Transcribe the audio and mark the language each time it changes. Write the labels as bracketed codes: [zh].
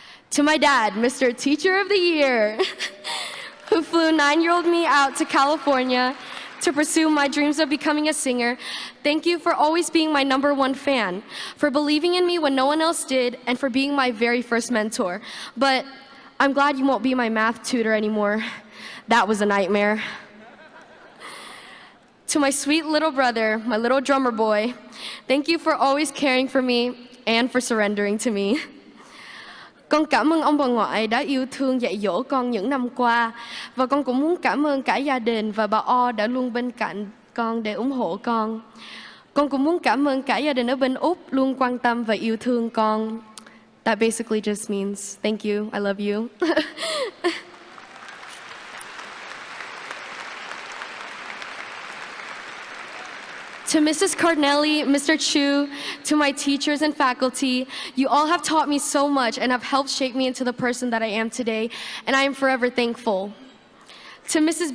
[en] To my dad, Mr. Teacher of the Year, who flew 9-year-old me out to California to pursue my dreams of becoming a singer, thank you for always being my #1 fan, for believing in me when no one else did, and for being my very first mentor. But I'm glad you won't be my math tutor anymore. That was a nightmare. To my sweet little brother, my little drummer boy, thank you for always caring for me and for surrendering to me. [vi] Con cảm ơn ông bà ngoại đã yêu thương dạy dỗ con những năm qua. Và con cũng muốn cảm ơn cả gia đình và bà O đã luôn bên cạnh con để ủng hộ con. Con cũng muốn cảm ơn cả gia đình ở bên Úc luôn quan tâm và yêu thương con. [en] That basically just means thank you, I love you. To Mrs. Cardinelli, Mr. Chu, to my teachers and faculty, you all have taught me so much and have helped shape me into the person that I am today, and I am forever thankful. To Mrs.